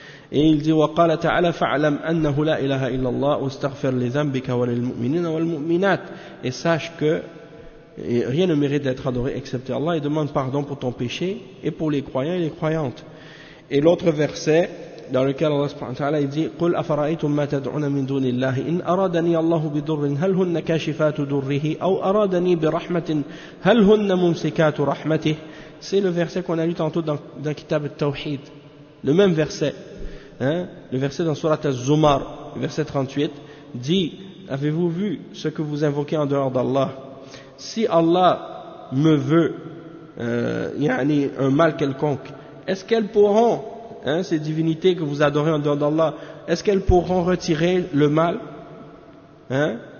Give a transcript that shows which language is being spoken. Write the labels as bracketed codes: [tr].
[fr] Et il dit, [ar] وَقَالَ تَعَالَى فَعْلَمْ أَنَّهُ لَا إِلَهَ إِلَّا اللَّهُ وَاسْتَغْفِرْ لِذَنْبِكَ وَلِلْمُؤْمِنِينَ وَالْمُؤْمِنَاتِ. [fr] Et sache que rien ne mérite d'être adoré excepté Allah et demande pardon pour ton péché et pour les croyants et les croyantes. Et l'autre verset dans lequel Allah subhanahu wa ta'ala dit, [ar] قُلْ أَفَرَأَيْتُمْ مَا تَدْعُونَ مِنْ دُونِ اللَّهِ إِنْ أَرَادَنِي اللَّهُ بِضُرٍّ هَلْ هُنَّ كَاشِفَاتُ ضُرِّهِ أَوْ أَرَادَنِي بِرَحْمَةٍ هَلْ هُنَّ مُمْسِكَاتُ رَحْمَتِهِ. [fr] C'est le verset qu'on a lu tantôt dans Kitab al-Tawhid. Le même verset. Hein? Le verset dans Surat al-Zumar, verset 38, dit, avez-vous vu ce que vous invoquez en dehors d'Allah? Si Allah me veut, yani un mal quelconque, est-ce qu'elles pourront, hein, ces divinités que vous adorez en dehors d'Allah, est-ce qu'elles pourront retirer le mal? Hein?